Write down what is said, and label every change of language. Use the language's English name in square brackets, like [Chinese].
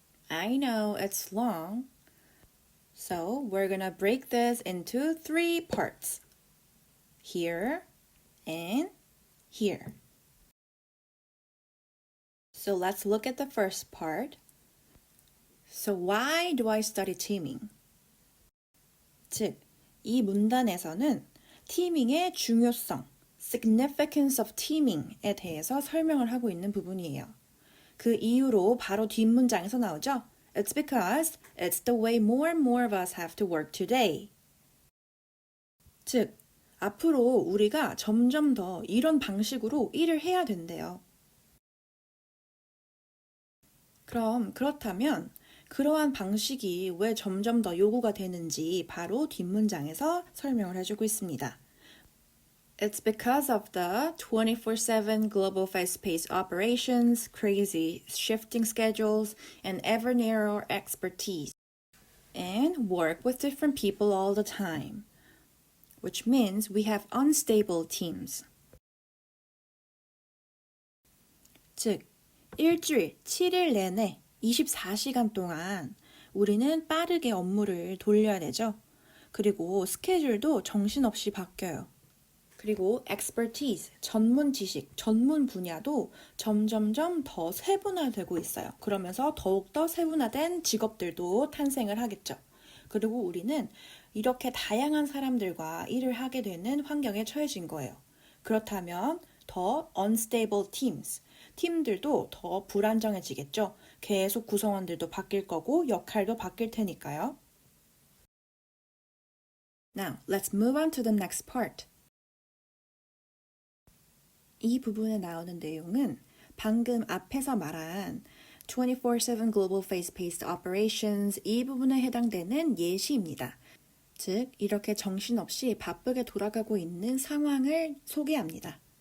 [English] I know it's long, so we're going to break this into 3 parts. Here and here. So let's look at the first part. So why do I study teaming? [Korean] 즉, 이 문단에서는 teaming의 중요성, [English] significance of teaming [Korean] 에 대해서 설명을 하고 있는 부분이에요. 그 이유로 바로 뒷문장에서 나오죠. [English] It's because it's the way more and more of us have to work today. [Korean] 즉, 앞으로 우리가 점점 더 이런 방식으로 일을 해야 된대요. 그렇다면 그러한 방식이 왜 점점 더 요구가 되는지 바로 뒷문장에서 설명을 해주고 있습니다. [English] It's because of the 24/7 global fast-paced operations, crazy shifting schedules, and ever narrower expertise, and work with different people all the time, which means we have unstable teams. [Korean] 즉, 일주일 7일 내내 24시간 동안 우리는 빠르게 업무를 돌려야 되죠. 그리고 스케줄도 정신없이 바뀌어요. 그리고 expertise, 전문 지식, 전문 분야도 점점점 더 세분화되고 있어요. 그러면서 더욱더 세분화된 직업들도 탄생을 하겠죠. 그리고 우리는 이렇게 다양한 사람들과 일을 하게 되는 환경에 처해진 거예요. 그렇다면 더 unstable teams, 팀들도 더 불안정해지겠죠. 계속 구성원들도 바뀔 거고 역할도 바뀔 테니까요. [English] Now, let's move on to the next part. [Korean] 이 부분에 나오는 내용은 방금 앞에서 말한 [English] 24/7 Global Fast-Paced Operations [Korean] 이 부분에 해당되는 예시입니다. 즉, 이렇게 정신없이 바쁘게 돌아가고 있는 상황을 소개합니다.